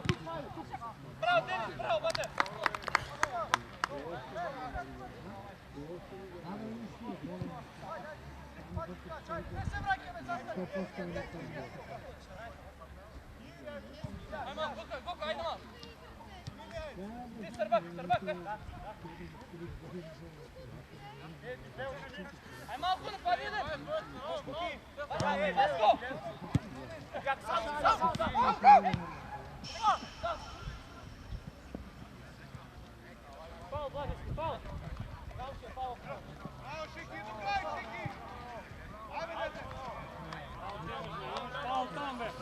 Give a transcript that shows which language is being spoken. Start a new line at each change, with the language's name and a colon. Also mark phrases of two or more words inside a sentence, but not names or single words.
Bulgarian: Браво, Денис, браво, бате! Айма, Гока, айде ма! Ти Сърбак, бе! Ай малко напади, де!
English: Let's go!
Bulgarian: Сам! Пал, Владички, пал! Пал! Фаул там, бе!